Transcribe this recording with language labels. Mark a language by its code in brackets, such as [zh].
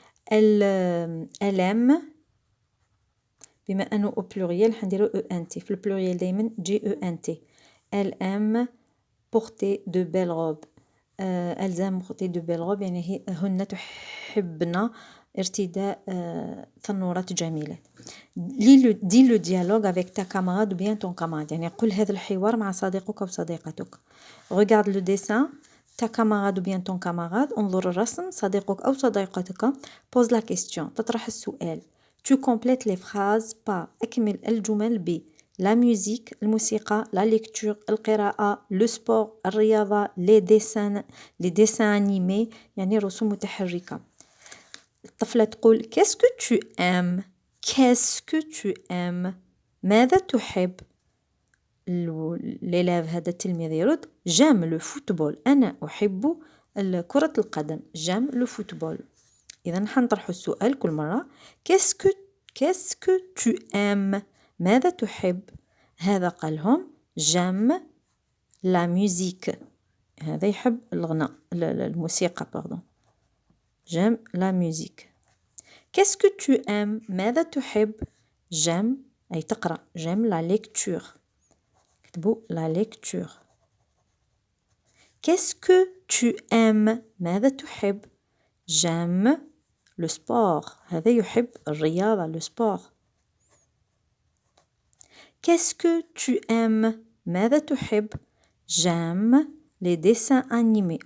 [fr] elle aime [ar] بما أنه au pluriel حنديرو ent في البلوريال دايما جي ent. [fr] elle aime porter de belles robes. elles aiment porter de belles robes [ar] يعني هن تحبن ارتداء ثنورات جميلة. [fr] dis le dialogue avec ta camarade ou bien ton camarade [ar] يعني قل هذا الحوار مع صديقك أو صديقتك. [fr] regarde le dessin ta camarade ou bien ton camarade [ar] انظر الرسم صديقك أو صديقتك [fr] pose la question [ar] تطرح السؤال. [fr] tu complètes les phrases par [ar] أكمل الجمل ب [fr] la musique الموسيقى la lecture القراءة le sport الرياضة les dessins animés [ar] يعني رسوم متحركة. الطفلة تقول [fr] qu'est-ce que tu aimes [ar] ماذا تحب. l'élève هذا التلميذ يرد [fr] j'aime le football. [ar] أنا أحب كرة القدم. [fr] j'aime le football. [ar] إذا حنطرحوا السؤال كل مرة. [fr] qu'est-ce que tu aimes؟ [ar] ماذا تحب؟ هذا قالهم [fr] j'aime la musique. [ar] هذا يحب الغناء الموسيقى [fr] pardon. j'aime la musique. qu'est-ce que tu aimes؟ [ar] ماذا تحب؟ [fr] j'aime [ar] أي تقرأ. [fr] j'aime la lecture. [ar] كتبوا [fr] la lecture. qu'est-ce que tu aimes؟ [ar] ماذا تحب؟ [fr] j'aime le sport. [ar] هذا يحب الرياضة [fr] le sport. qu'est-ce que tu aimes؟ [ar] ماذا تحب؟ [fr] j'aime les dessins animés.